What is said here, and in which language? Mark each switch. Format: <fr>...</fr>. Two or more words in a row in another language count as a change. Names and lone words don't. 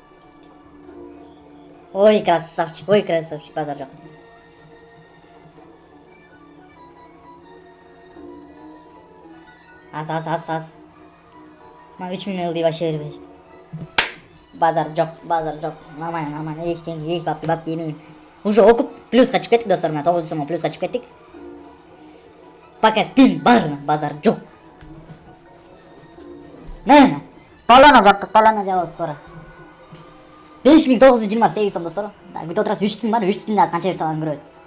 <ru>Ой, красавчик,</ru> <ky>базар жок. Аз. Мына 3 миң ылдый вообще бербейт. Базар жок.</ky> <ru>Нормально. Есть бабки</ru> <ky>емейм. Уже окуп плюска чыгып кеттик достор, мына 900 сомго плюска чыгып кеттик. Пока спин бар, базар жок. Мына палана жабабыз скоро. 5928 сом достор. Күтүп отурасыз, 3 спин бар, 3 спинди канча берип салганын көрөбүз.</ky>